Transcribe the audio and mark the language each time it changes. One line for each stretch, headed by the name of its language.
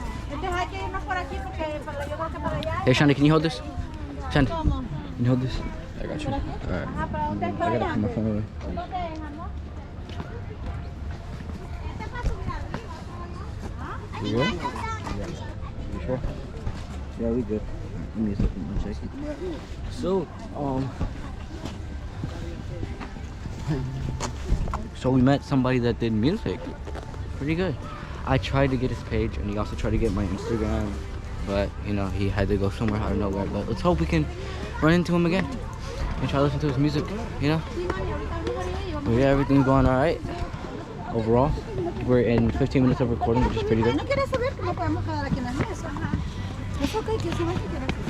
Spanish: Entonces hay que irnos por aquí porque yo creo que para allá.
English: Hey Shandy, can you hold this? Shandy, can you hold this? I got you. Alright.
Spanish: Ajá, ¿para dónde es?
English: I
Spanish: Para
English: gotta
Spanish: allá.
English: put my phone away.
Spanish: ¿No te dejan, no?
English: You good? Yeah. You sure? Yeah, we good. Give me a second. So, so we met somebody that did music. Pretty good. I tried to get his page, and he also tried to get my Instagram, but you know he had to go somewhere out of nowhere. But let's hope we can run into him again and try to listen to his music. You know. But yeah, everything's going all right overall. We're in 15 minutes of recording, which is pretty good.
Spanish: ¿No quieres saber cómo podemos quedar aquí en la mesa? Es ok que si no te quieres